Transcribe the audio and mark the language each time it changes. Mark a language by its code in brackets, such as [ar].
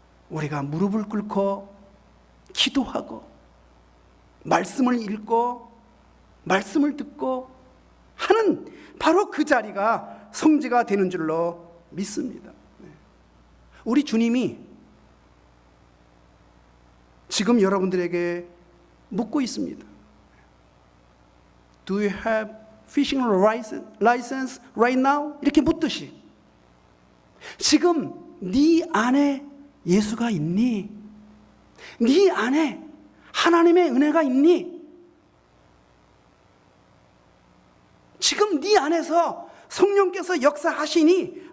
[ko] 우리가 무릎을 꿇고 기도하고 말씀을 읽고 말씀을 듣고 하는 바로 그 자리가 성지가 되는 줄로 믿습니다. 우리 주님이 지금 여러분들에게 묻고 있습니다. [en] Do you have fishing license right now? [ko] 이렇게 묻듯이 지금 네 안에 예수가 있니? 네 안에 하나님의 은혜가 있니? 지금 네 안에서 성령께서 역사하시니?